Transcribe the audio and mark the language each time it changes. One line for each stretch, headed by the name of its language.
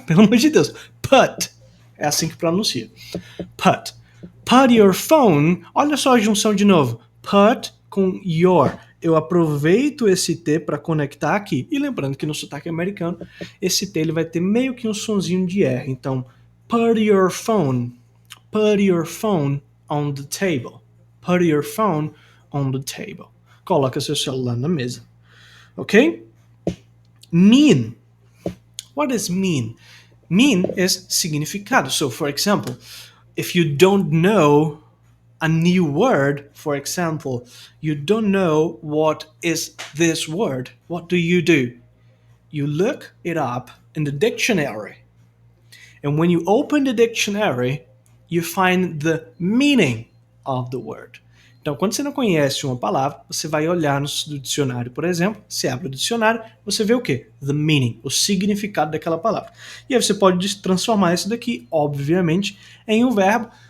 Portuguese: Pelo amor de Deus. Put. É assim que pronuncia. Put.
English: Put your phone.
Portuguese: Olha só a junção de novo. Put com your. Eu aproveito esse T para conectar aqui. E lembrando que no sotaque americano, esse T ele vai ter meio que um sonzinho de R.
English: Então, put your phone. Put your phone on the table. Put your phone on the table.
Portuguese: Coloca seu celular na mesa. Ok? Mean.
English: What does mean? Mean is significado. So, for example, if you don't know a new word, for example, you don't know what is this word, what do? You look it up in the dictionary. And when you open the dictionary, you find the meaning of the word.
Portuguese: Então, quando você não conhece uma palavra, você vai olhar no dicionário, por exemplo, você abre o dicionário, você vê o quê? The meaning, o significado daquela palavra. E aí você pode transformar isso daqui, obviamente, em um verbo.